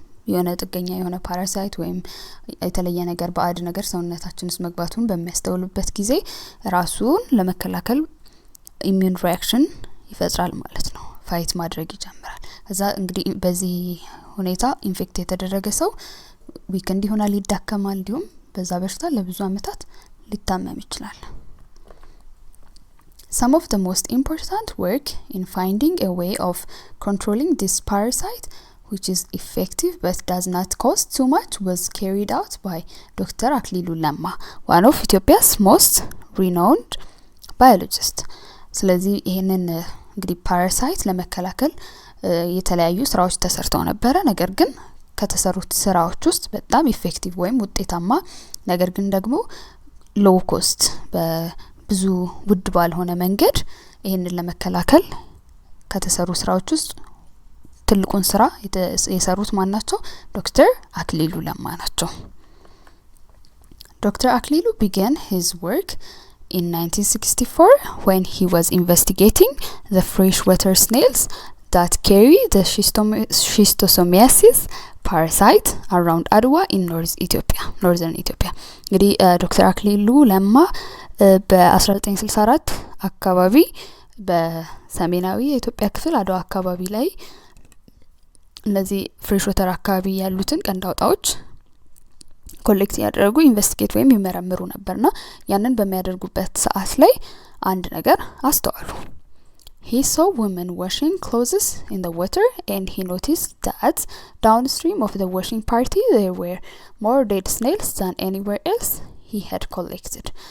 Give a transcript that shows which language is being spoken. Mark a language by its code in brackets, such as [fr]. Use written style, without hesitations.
[am] የሆነ ጥገኛ የሆነ ፓራሳይት ወይም የተለየ ነገር ባዕድ ነገር ሰውነታችን ውስጥ መግባቱን በሚያስተውሉበት ጊዜ ራሱን ለመከላከል ኢሚዩን ሪአክሽን ይፈጥራል ማለት ነው ፋይት ማድረግ ይጀምራል ከዛ እንግዲህ በዚህ ሁኔታ ኢንፌክት የተደረገ ሰው ዊክንድ ይሆናል ይዳከማል እንዲሁም በዛ በሽታ ለብዙ አመታት ሊታመም ይችላል [en] Some of the most important work in finding a way of controlling this parasite which is effective but does not cost too much was carried out by Dr. Aklilu Lemma, one of Ethiopia's most renowned biologists. [am] ስለዚህ ይሄንን እንግዲህ ፓራሳይት ለመከላከል የተለያዩ ስራዎች ተሰርተው ነበር ነገር ግን ከተሰሩት ስራዎች ውስጥ በጣም ኢፌክቲቭ ወይም ውጤታማ ነገር ግን ደግሞ ሎው ኮስት በብዙ ውድ ባልሆነ መንገድ ይሄንን ለመከላከል ከተሰሩ ስራዎች ውስጥ ትልቁን ስራ የሰሩት ማን ናቸው ዶክተር አክሊሉ ለማ ናቸው Dr. [en] Aklilu began his work in 1964 when he was investigating the freshwater snails that carry the schistosomiasis parasite around Adwa in northern Ethiopia. [am] እንግዲህ ዶክተር አክሊሉ ለማ በ1964 አካባቢ በሰሜናዊ የኢትዮጵያ ክፍል አድዋ አካባቢ ላይ እነዚህ ፍሬሽዋተር አካባቢ ያሉትን ቀንዳውጣዎች ኮሌክት ያደረጉ ኢንቨስቲጌት ወይም ይመረምሩ ነበርና ያንን በሚያደርጉበት ሰዓት ላይ አንድ ነገር አስተዋሉ [en] He saw women washing clothes in the water and he noticed that downstream of the washing party there were more dead snails than anywhere else he had collected.